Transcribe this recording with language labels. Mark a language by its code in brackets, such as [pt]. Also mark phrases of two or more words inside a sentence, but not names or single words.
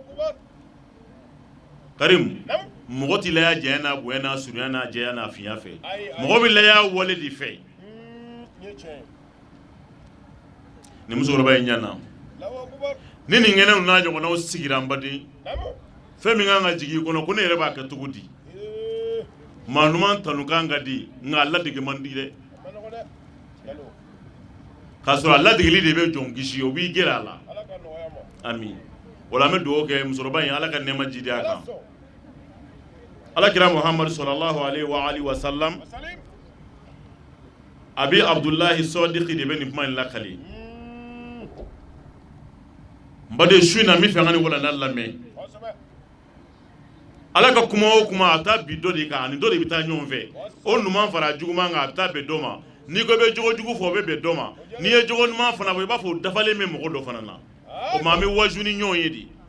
[bm] Karim mɔgɔ ti laya janya n'a bonya n'a surunya n'a jɛya n'a finya fɛ mɔgɔ bɛ laya wale de fɛ ni musokɔrɔba in ɲana ni nin kɛnɛw n'a ɲɔgɔnnaw sigira n baden fɛn min kan ka jigin i kɔnɔ ko ne yɛrɛ b'a kɛ cogo di maa ɲuman tanu kan ka di nka a ladege man di dɛ k'a sɔrɔ a ladegeli de bɛ jɔn kisi o b'i gɛrɛ a la ami wala an bɛ dugawu kɛ musokɔrɔba in Ala ka nɛɛma jidi a kan Alakira Muhammad [ar] صلى الله عليه وسلم [bm] abi Abdullahi Sadiqi de bɛ nin kuma in lakali n baden su in na n bɛ fɛ an ka nin walanda lamɛn Ala ka kuma o kuma a taa bi dɔ de kan ani dɔ de bɛ taa ɲɔgɔn fɛ o ɲuman fara juguman kan a bɛ taa bɛn dɔ ma n'i ko i bɛ jogo jugu fɔ o bɛ bɛn dɔ ma n'i ye jogo ɲuman fana fɔ i b'a fɔ o dafalen bɛ mɔgɔ dɔ fana na o tuma an bɛ waju ni ɲɔgɔn ye de